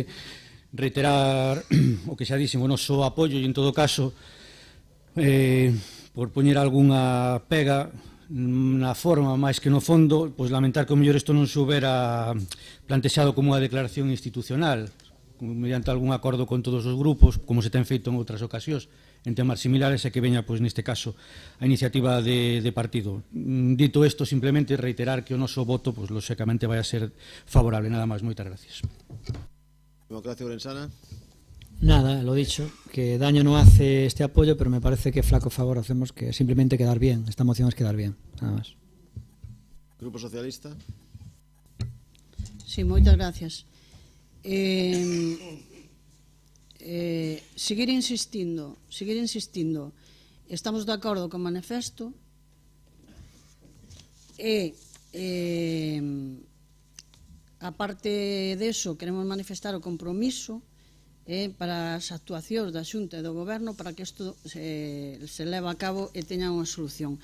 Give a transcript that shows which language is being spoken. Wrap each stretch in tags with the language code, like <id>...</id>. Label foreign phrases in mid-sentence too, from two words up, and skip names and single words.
<gl>Reiterar o que xa dixen, o noso apoio e, en todo caso, por poñer algunha pega na forma máis que no fondo, pois lamentar que o mellor isto non se houbera plantexado como unha declaración institucional, mediante algún acordo con todos os grupos, como se ten feito en outras ocasións, en temas similares, e que veña, pois neste caso, a iniciativa de partido. Dito isto, simplemente reiterar que o noso voto, pois lóxicamente vai a ser favorable. Nada máis, moitas gracias. Democracia Orensana.</gl> <es>Nada, lo dicho, que daño no hace este apoyo, pero me parece que flaco favor hacemos, que simplemente quedar bien. Esta moción es quedar bien, nada más. Grupo Socialista.</es> <gl>Sí, moitas gracias. Seguir insistindo, estamos de acordo con o manifesto e aparte deso queremos manifestar o compromiso para as actuacións da Xunta e do Goberno para que isto se leve a cabo e teña unha solución.</gl>